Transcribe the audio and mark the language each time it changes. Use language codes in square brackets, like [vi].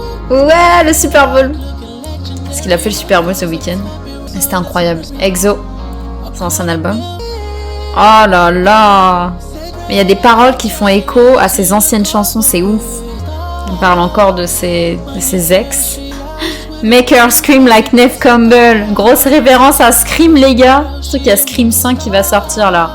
[fr] Oh ouais, le Super Bowl. Parce qu'il a fait le Super Bowl ce week-end. C'était incroyable. EXO, son ancien album. Oh là là. Mais il y a des paroles qui font écho à ses anciennes chansons, c'est ouf. On parle encore de ses ex. [en] Make her scream like Neve Campbell. [fr] Grosse référence à Scream, les gars. Je trouve qu'il y a Scream 5 qui va sortir là.